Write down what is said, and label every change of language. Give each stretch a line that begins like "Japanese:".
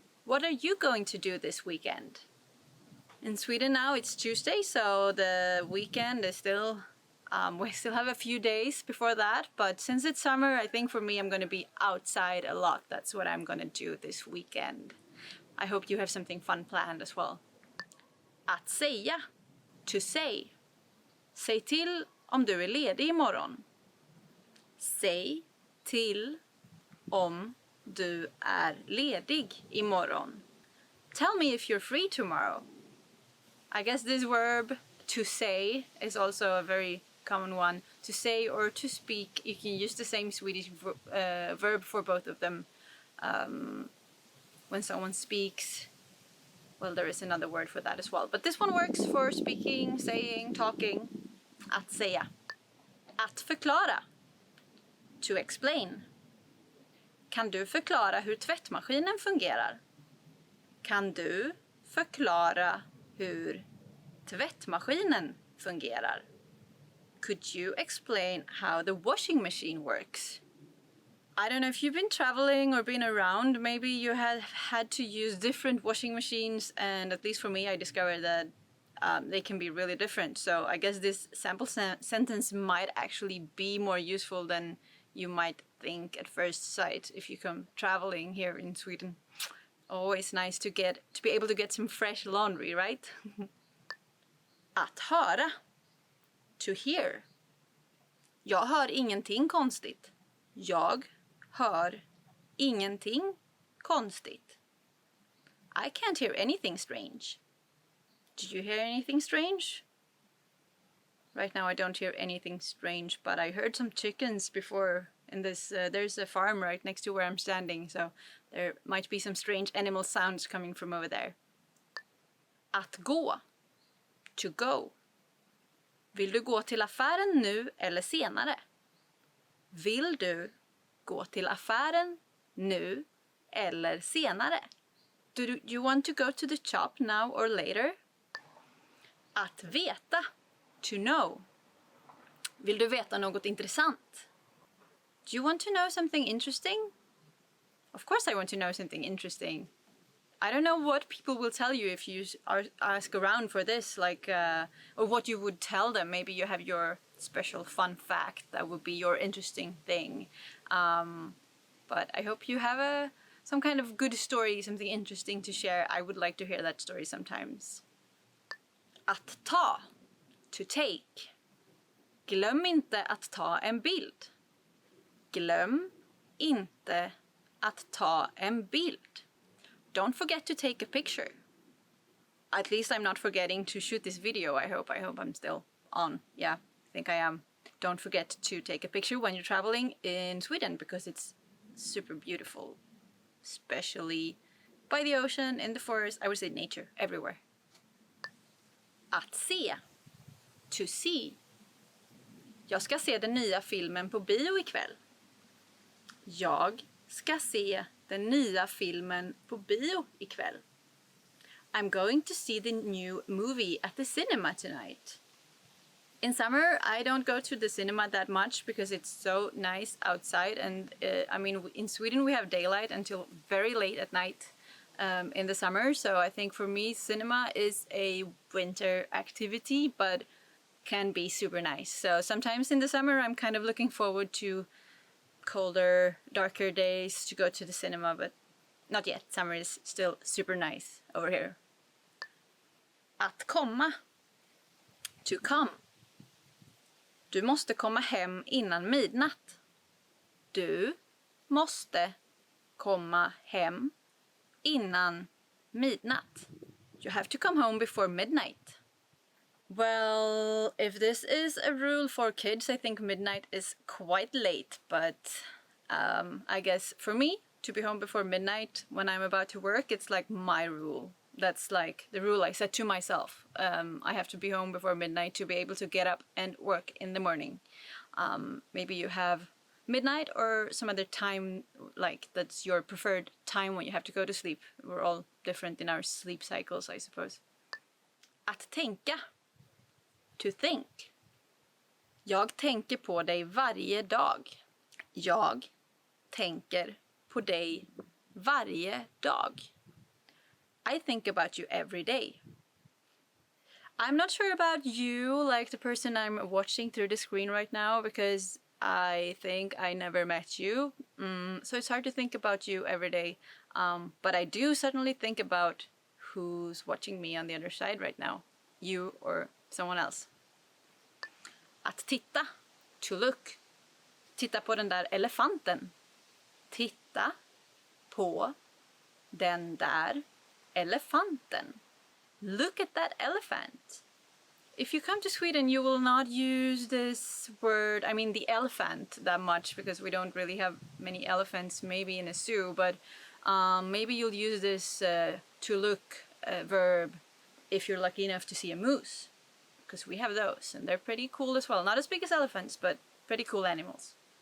English: What are you going to do this weekend? In Sweden now it's Tuesday, so the weekend is still we still have a few days before that, but since it's summer, I think for me I'm going to be outside a lot. That's what I'm going to do this weekend. I hope you have something fun planned as well.
Swedish: Att säga.
English: To say.
Swedish: Säg till om du är ledig imorgon. Säg till om du är ledig imorgon.
English: Tell me if you're free tomorrow. I guess this verb to say is also a very common one. To say or to speak, you can use the same Swedish verb for both of them. When someone speaks, well, there is another word for that as well. But this one works for speaking, saying, talking.
Swedish: Att säga. Att förklara.
English: To explain.
Swedish: Kan du förklara hur tvättmaskinen fungerar? Kan du förklara hur tvättmaskinen fungerar?
English: Could you explain how the washing machine works? I don't know if you've been traveling or been around, maybe you have had to use different washing machines, and at least for me I discovered that they can be really different. So I guess this sample sentence might actually be more useful than you might think at first sight if you come traveling here in Sweden. Always nice to be able to get some fresh laundry, right?
Swedish: Att höra.
English: To hear.
Swedish: Jag hör ingenting konstigt. Jag hör ingenting konstigt.
English: I can't hear anything strange. Did you hear anything strange? Right now I don't hear anything strange, but I heard some chickens before in this. There's a farm right next to where I'm standing, so there might be some strange animal sounds coming from over there.
Swedish: Att gå.
English: To go.
Swedish: Vill du gå till affären nu eller senare? Vill du gå till affären nu eller senare?
English: Do you want to go to the shop now or later?
Swedish: Att veta.
English: To know.
Swedish: Vill du veta något intressant?
English: Do you want to know something interesting? Of course I want to know something interesting. I don't know what people will tell you if you ask around for this, like, or what you would tell them. Maybe you have your special fun fact that would be your interesting thing. But I hope you have some kind of good story, something interesting to share. I would like to hear that story sometimes.
Swedish: Att ta.
English: To take.
Swedish: Glöm inte att ta en bild. Glöm inte att ta en bild.
English: Don't forget to take a picture. At least I'm not forgetting to shoot this video, I hope. I hope I'm still on. Yeah, I think I am. Don't forget to take a picture when you're traveling in Sweden, because it's super beautiful, especially by the ocean, in the forest. I would say nature, everywhere.
Swedish: Att se.
English: To see.
Swedish: Jag ska se den nya filmen på bio ikväll. Jag ska se den nya filmen på bio ikväll.
English: I'm going to see the new movie at the cinema tonight. In summer, I don't go to the cinema that much because it's so nice outside. And in Sweden we have daylight until very late at night in the summer. So I think for me, cinema is a winter activity, but can be super nice. So sometimes in the summer, I'm kind of looking forward to colder, darker days to go to the cinema, but not yet. Summer is still super nice over here.
Swedish: Att komma.
English: To come.
Swedish: Du måste komma hem innan midnatt. Du måste komma hem innan midnatt.
English: You have to come home before midnight. Well, if this is a rule for kids, I think midnight is quite late, but I guess for me, to be home before midnight when I'm about to work, it's like my rule. That's like the rule I set to myself. I have to be home before midnight to be able to get up and work in the morning. Maybe you have midnight or some other time, like that's your preferred time when you have to go to sleep. We're all different in our sleep cycles, I suppose.
Swedish: Att tänka.
English: To think.
Swedish: Jag tänker på dig varje dag. Jag tänker på dig varje dag.
English: I think about you every day. I'm not sure about you, like the person I'm watching through the screen right now, because I think I never met you. So it's hard to think about you every day. But I do certainly think about who's watching me on the other side right now. You or someone else.
Swedish: Att titta.
English: To look.
Swedish: Titta på den där elefanten. Titta på den där elefanten.
English: Look at that elephant. If you come to Sweden, you will not use this word, I mean the elephant, that much, because we don't really have many elephants, maybe in a zoo, but maybe you'll use this to look verb if you're lucky enough to see a moose, because we have those, and they're pretty cool as well. Not as big as elephants, but pretty cool animals.